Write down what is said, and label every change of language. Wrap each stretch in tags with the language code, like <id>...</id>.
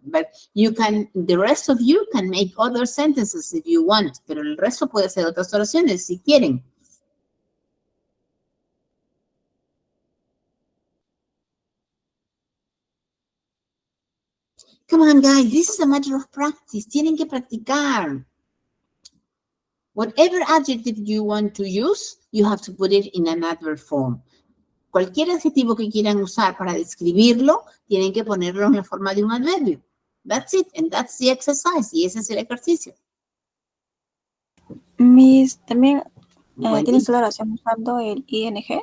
<en>But the rest of you can make other sentences if you want.</en> <es>Pero el resto puede ser otras oraciones si quieren.</es> <en>Come on, guys, this is a matter of practice.</en> <es>Tienen que practicar.</es> <en>Whatever adjective you want to use, you have to put it in an adverb form.</en> <es>Cualquier adjetivo que quieran usar para describirlo, tienen que ponerlo en la forma de un adverbio.</es> <en>That's it, and that's the exercise,</en> <es>y ese es el ejercicio. Miss, también tienes la oración usando el ing.</es>